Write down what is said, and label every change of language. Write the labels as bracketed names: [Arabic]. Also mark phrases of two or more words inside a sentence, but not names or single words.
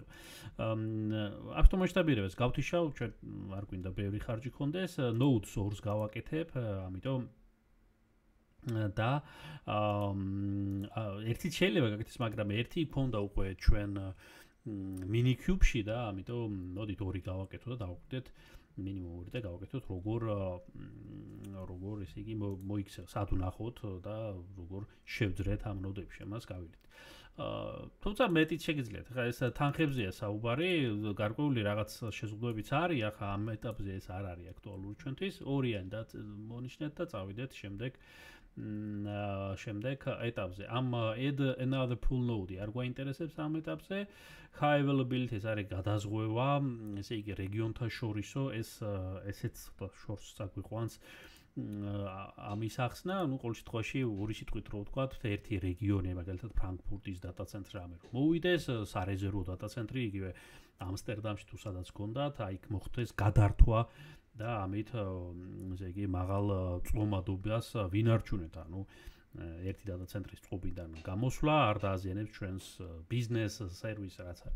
[Georgian] ავტომასშტაბირებას გავთიშავ, ჩვენ არ გვინდა ბევრი ხარჯი ქონდეს, [English] node source [Georgian] გავაკეთებ, ამიტომ და ერთი შეიძლება გაკეთდეს, მაგრამ ერთი ქონდა უკვე ჩვენ Minikube-ში და ამიტომ მოდით 2 გავაკეთოთ და დავუკვირდეთ მინიმუმ 2 და გავაკეთოთ როგორ ესე იგი მოიქცევს, სად ვნახოთ და როგორ შევძრეთ ამ ნოდებში, ამას გავილით. თუმცა მეტიც შეგიძლიათ. ხა ეს თანხებზეა საუბარი, გარკვეული რაღაც შეზღუდვებიც არის, ახლა ამ ეტაპზე ეს არ არის აქტუალური ჩვენთვის. ორიანი და მონიშნეთ და წავიდეთ შემდეგ ეტაპზე. ამ [English] add another pull node [Georgian] არ გვაინტერესებს ამ ეტაპზე. [English] High availability [Georgian] ეს არის გადაზღვევა, ესე იგი რეგიონთა შორისო, ესეც შორს წაგვიყვანს ამის ახსნა, ну, ყოველ შემთხვევაში ორი სიტყვით რო ვთქვათ, ერთი რეგიონი, მაგალითად ფრანკფურტის [English] data center [Georgian] რამე რომ მოვიდეს, სარეზერვო [English] data center [Georgian] იგივე ამსტერდამში თუ სადაც გქონდათ, აი იქ მოხდეს გადართვა და ამით ესე იგი მაღალ წლომადობას ვინარჩუნეთ, ანუ ერთი [English] data center- [Georgian] ის წყობიდან გამოსვლა არ დააზიანებს ჩვენს ბიზნეს სერვისს რაც არის.